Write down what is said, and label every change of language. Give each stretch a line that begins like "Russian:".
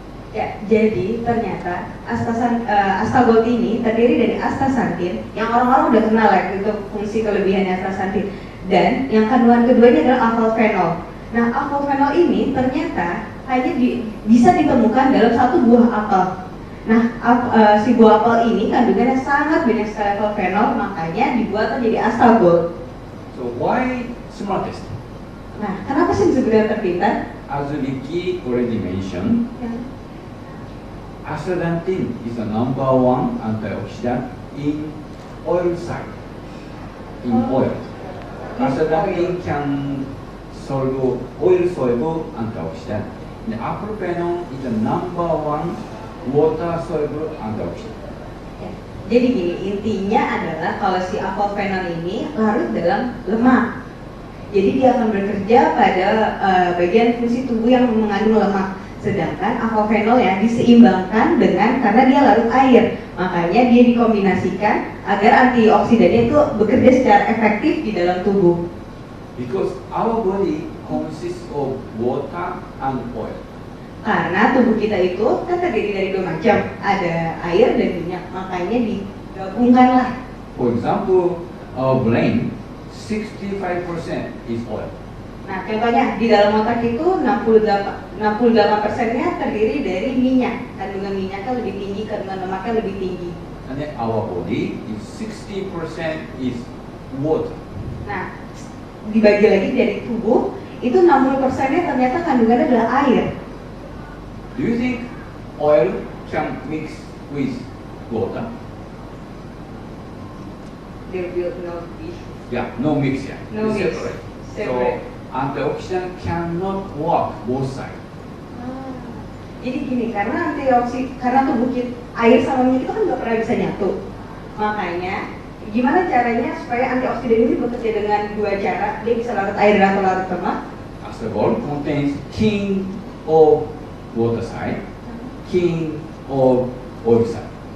Indonesian: Ya, jadi ternyata Astagol ini terdiri dari astaxanthin yang orang-orang udah kenal ya, itu fungsi kelebihannya astaxanthin, dan yang kandungan keduanya adalah alpha-phenol. Nah, alpha-phenol ini ternyata hanya bisa ditemukan dalam satu buah apel. Nah, si buah apel ini kandungannya sangat banyak sekali alpha-phenol, makanya dibuat menjadi Astagol.
English: So why smartest?
Indonesian: Nah, kenapa sih sebenarnya terpintar?
English: As Ricky already mentioned,
Indonesian: Ya.
English: astaxanthin is the #1 antioxidant in oil side. In oil. Astaxanthin can solve oil soluble antioxidant. The alpha-phenol is the #1 water soluble antioxidant.
Indonesian: Ya. Jadi gini, intinya adalah kalau si alpha-phenol ini larut dalam lemak. Jadi dia akan bekerja pada bagian fungsi tubuh yang mengandung lemak. Sedangkan avofenol ya diseimbangkan dengan karena dia larut air, makanya dia dikombinasikan agar antioksidannya itu bekerja secara efektif di dalam tubuh.
English: Because our body consists of water and oil.
Indonesian: Karena tubuh kita itu kan terdiri dari dua macam, ada air dan minyak, makanya digabungkanlah.
English: For example, our brain, 65% is oil.
Indonesian: Nah, contohnya di dalam otak itu 68%-nya terdiri dari minyak. Kandungan minyaknya lebih tinggi, kandungan lemaknya lebih tinggi.
English: And then our body is 60% is water.
Indonesian: Nah, dibagi lagi dari tubuh, itu 60%-nya ternyata kandungannya adalah air.
English: Do you think oil can mix with water? There will not be. Yeah, no mix, yeah. No It's mix. separate. Separate. So antioxidant cannot work both sides.
Indonesian: Jadi gini, karena karena tubuh kita, air sama minyak itu kan nggak pernah bisa nyatu. Makanya, gimana caranya supaya antioksidan ini bekerja dengan dua cara? Dia bisa larut air atau larut lemak.
English: Asparagol contains king of water side, king of oil side.